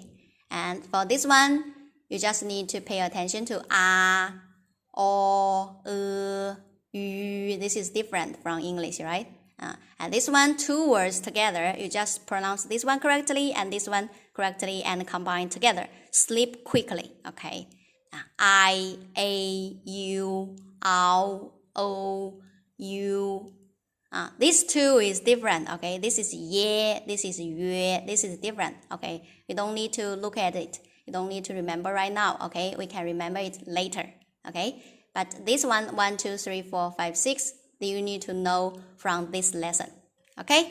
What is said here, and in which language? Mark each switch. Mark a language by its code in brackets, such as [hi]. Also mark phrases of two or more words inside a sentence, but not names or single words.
[en] And for this one, you just need to pay attention to a, o, yu. This is different from English, right? And this one, two words together, you just pronounce this one correctly and this one correctly and combine together. Sleep quickly, okay? I, a, u, ao, o, u. This two is different, okay? This is ye, this is yue, this is different, okay? You don't need to look at it. You don't need to remember right now, okay? We can remember it later, okay? But this one, 1, 2, 3, 4, 5, 6, you need to know from this lesson, okay?